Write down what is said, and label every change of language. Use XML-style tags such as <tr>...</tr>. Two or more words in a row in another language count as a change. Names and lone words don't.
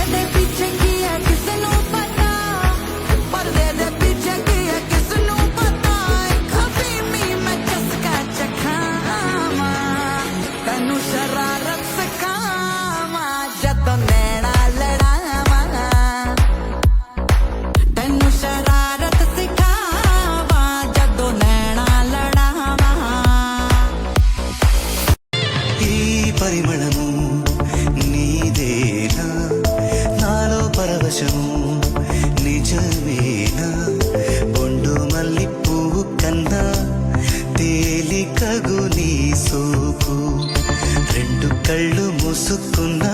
<pa>ਦੇ ਪਿੱਛੇ ਕੀ ਹੈ ਕਿਸ ਨੂੰ ਪਤਾ ਪਰਦੇ ਦੇ ਪਿੱਛੇ ਕੀ ਹੈ ਕਿਸ ਨੂੰ ਪਤਾ ਖਬੀਮੀ ਮੈਂ ਚਸਕਾ ਚਖਾਵਾਂ ਤੈਨੂੰ ਸ਼ਰਾਰਤ ਸਿਖਾਵਾਂ ਜਦੋਂ ਨੈਣਾ ਲੜਾਵਾਂ ਤੈਨੂੰ ਸ਼ਰਾਰਤ ਸਿਖਾਵਾਂ ਜਦੋਂ ਨੈਣਾ ਲੜਾਵਾਂ</pa> <te>ఈ పరిమళము నీదేనా నాలో పరవశము నిజమేనా బొండు మల్లి పువ్వు కన్నా తేలికగు నీ సోకు రెండు కళ్ళు మూసుకున్నా</te>